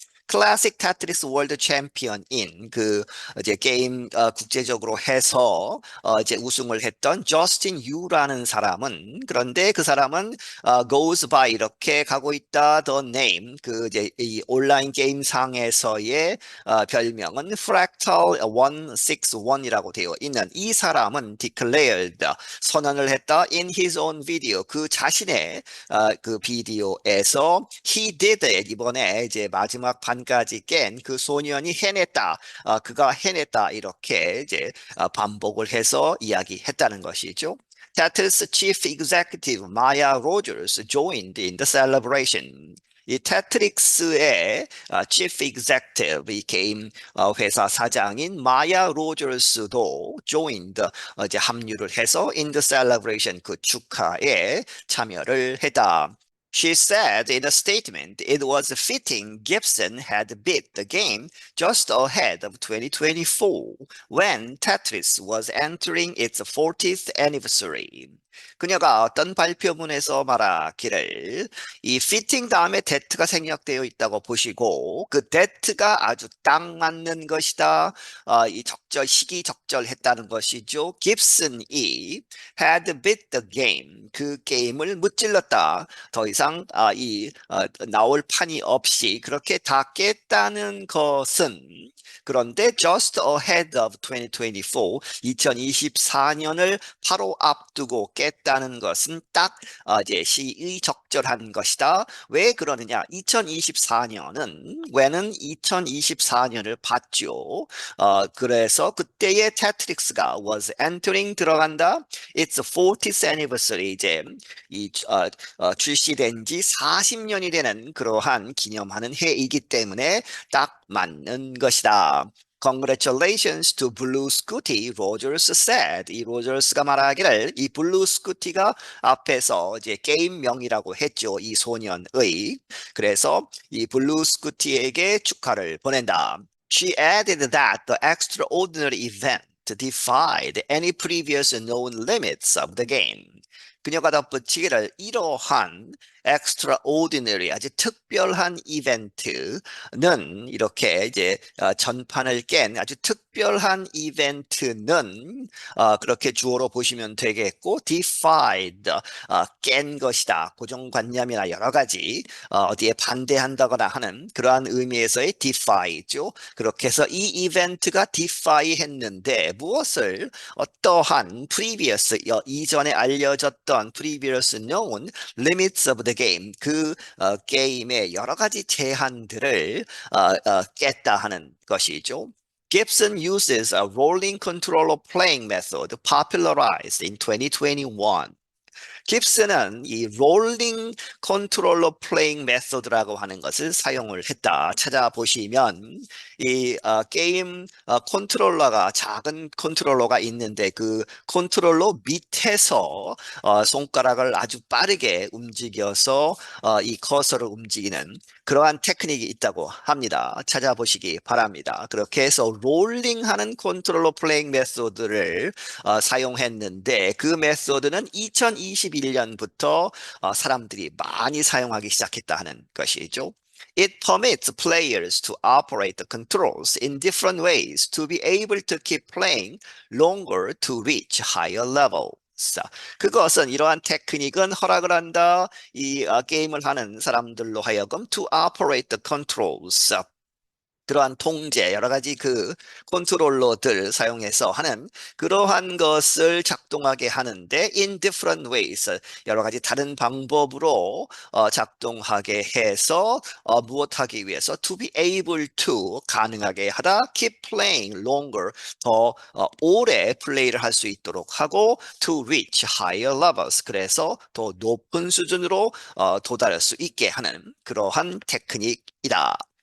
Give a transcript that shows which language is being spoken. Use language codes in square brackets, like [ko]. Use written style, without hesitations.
[ko] 클래식 테트리스 월드 챔피언인 그 이제 게임 국제적으로 해서 이제 우승을 했던 저스틴 유라는 사람은 그런데 그 사람은 [en] goes by [ko] 이렇게 가고 있다 [en] the name [ko] 그 이제 이 온라인 게임상에서의 별명은 Fractal 161이라고 되어 있는 이 사람은 [en] declared [ko] 선언을 했다 [en] in his own video [ko] 그 자신의 그 비디오에서 [en] he did it [ko] 이번에 이제 마지막 반까지 깬 그 소년이 해냈다. 그가 해냈다. 이렇게 이제 반복을 해서 이야기했다는 것이죠. [en] Tetris Chief Executive Maya Rogers joined in the celebration. [ko] 이 테트릭스의 Chief Executive, 이 게임 회사 사장인 마야 로저스도 joined, 이제 합류를 해서 [en] in the celebration, [ko] 그 축하에 참여를 했다. [en] She said in a statement it was fitting Gibson had beat the game just ahead of 2024 when Tetris was entering its 40th anniversary. [ko] 그녀가 어떤 발표문에서 말하기를 이 fitting 다음에 that가 생략되어 있다고 보시고 그 that가 아주 딱 맞는 것이다. 이 시기 적절했다는 것이죠. 깁슨이 [en] had beat the game [ko] 그 게임을 무찔렀다. 더 이상 나올 판이 없이 그렇게 다 깼다는 것은 그런데 [en] just ahead of 2024, [ko] 2024년을 바로 앞두고 깼다는 것은 딱 이제 시의적절한 것이다. 왜 그러느냐? 2024년은 when은 2024년을 봤죠. 그래서 그때의 테트릭스가 [en] was entering [ko] 들어간다. [en] It's 40th anniversary [ko] 이제 출시된 지 40년이 되는 그러한 기념하는 해이기 때문에 딱 맞는 것이다. [en] Congratulations to Blue Scooty, Rogers said. [ko] 이 로저스가 말하기를 이 블루 스쿠티가 앞에서 이제 게임명이라고 했죠. 이 소년의. 그래서 이 블루 스쿠티에게 축하를 보낸다. [en] She added that the extraordinary event defied any previous known limits of the game. [ko] 그녀가 덧붙이기를 이러한 extraordinary 아주 특별한 이벤트는 이렇게 이제 전판을 깬 아주 특별한 이벤트는 그렇게 주어로 보시면 되겠고 defied 깬 것이다. 고정관념이나 여러 가지 어디에 반대한다거나 하는 그러한 의미에서의 defy죠. 그렇게 해서 이 이벤트가 defy 했는데 무엇을 어떠한 previous 이전에 알려졌던 [en] previous known limits of the game [ko] 그 게임의 여러 가지 제한들을 깼다 하는 것이죠. [en] Gibson uses a rolling controller playing method popularized in 2021. [ko] 깁스는 이 롤링 컨트롤러 플레잉 메소드라고 하는 것을 사용을 했다. 찾아보시면 이 게임 컨트롤러가 작은 컨트롤러가 있는데 그 컨트롤러 밑에서 손가락을 아주 빠르게 움직여서 이 커서를 움직이는 그러한 테크닉이 있다고 합니다. 찾아보시기 바랍니다. 그렇게 해서 롤링하는 컨트롤러 플레잉 메소드를 사용했는데 그 메소드는 2021년부터 사람들이 많이 사용하기 시작했다 하는 것이죠. [en] It permits players to operate the controls in different ways to be able to keep playing longer to reach higher levels. [ko] 그것은 이러한 테크닉은 허락을 한다. 이 게임을 하는 사람들로 하여금 [en] to operate the controls. [ko] 그러한 통제, 여러 가지 그 컨트롤러들 사용해서 하는 그러한 것을 작동하게 하는데 [en] in different ways, [ko] 여러 가지 다른 방법으로 작동하게 해서 무엇하기 위해서 [en] to be able to [ko] 가능하게 하다, [en] keep playing longer, [ko] 더 오래 플레이를 할 수 있도록 하고 [en] to reach higher levels, [ko] 그래서 더 높은 수준으로 도달할 수 있게 하는 그러한 테크닉이다.